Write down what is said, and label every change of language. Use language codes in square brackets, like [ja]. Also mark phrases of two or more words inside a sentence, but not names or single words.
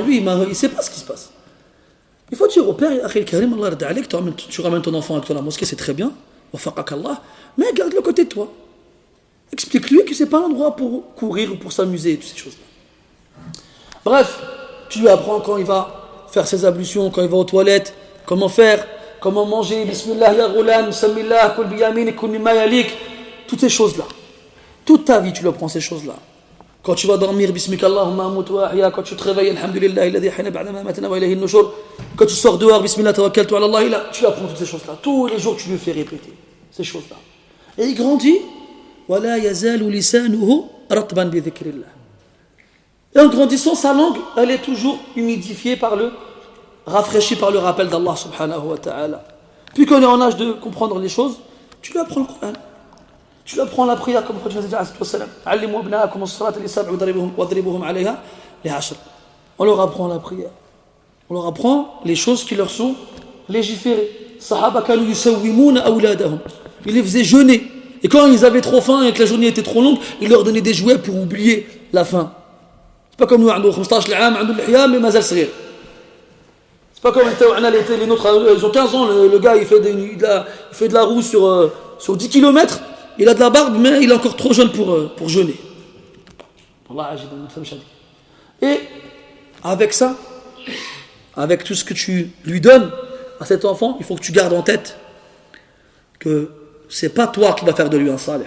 [fr] Lui, il ne sait pas ce qui se passe. Il faut dire au père, tu ramènes ton enfant avec toi à la mosquée, c'est très bien. Mais garde-le côté de toi. Explique-lui que ce n'est pas un endroit pour courir ou pour s'amuser et toutes ces choses-là. Bref, tu lui apprends quand il va faire ses ablutions, quand il va aux toilettes, comment faire, comment manger, [ar] بسم الله يا غلام سم الله كل بيمين كل مما يليك, [fr] toutes ces choses-là. Toute ta vie, tu lui apprends ces choses-là. Quand tu vas dormir, [ar] باسمك اللهم أموت وأحيا, [fr] quand tu te réveilles, [ar] الحمد لله الذي أحيانا بعد ما أماتنا وإليه النشور, [fr] quand tu sors dehors, [ar] بسم الله توكلت على الله, [fr] tu lui apprends toutes ces choses-là. Tous les jours, tu lui fais répéter ces choses-là. Et il grandit. [ar] ولا يزال لسانه رطبا بذكر الله. [fr] Et en grandissant, sa langue, elle est toujours humidifiée rafraîchie par le rappel d' [ar] الله سبحانه وتعالى. [fr] Puis quand on est en âge de comprendre les choses, tu lui apprends le Coran. Tu lui apprends la prière comme le prophète a dit [ar] علموا أبناءكم الصلاة لسبع واضربوهم عليها لعشر. [fr] On leur apprend la prière. On leur apprend les choses qui leur sont légiférées. [ar] صحابة كانوا يصومون أولادهم. [fr] Ils les faisaient jeûner. Et quand ils avaient trop faim et que la journée était trop longue, ils leur donnaient des jouets pour oublier la faim. C'est pas comme nous, [ar] عندو 15 عام عنده الحياه mais مازال صغير. [fr] C'est pas comme les nôtres, ils ont 15 ans, le gars il fait de la roue sur 10 km, il a de la barbe mais il est encore trop jeune pour jeûner. Et avec ça, avec tout ce que tu lui donnes à cet enfant, il faut que tu gardes en tête que c'est pas toi qui vas faire de lui un salih.